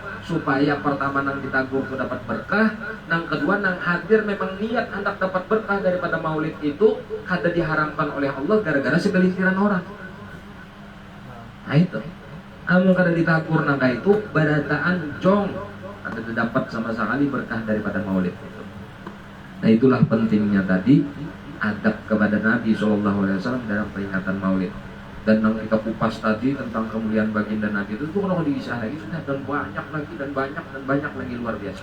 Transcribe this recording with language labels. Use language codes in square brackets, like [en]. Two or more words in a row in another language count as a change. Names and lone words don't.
[bjn] Supaya pertama nang ditagur itu dapat berkah, nang kedua nang hadir memang niat hendak dapat berkah daripada maulid itu, kada diharamkan oleh Allah gara-gara segelintiran orang. Nah itu, kamu kada ditagur nang itu, badataan jong, kada dapat sama sekali berkah daripada maulid itu. [id] Nah itulah pentingnya tadi adab kepada Nabi SAW dalam peringatan maulid. Dan yang kita kupas tadi tentang kemuliaan baginda Nabi itu kalau diisah lagi sudah, dan banyak lagi luar biasa.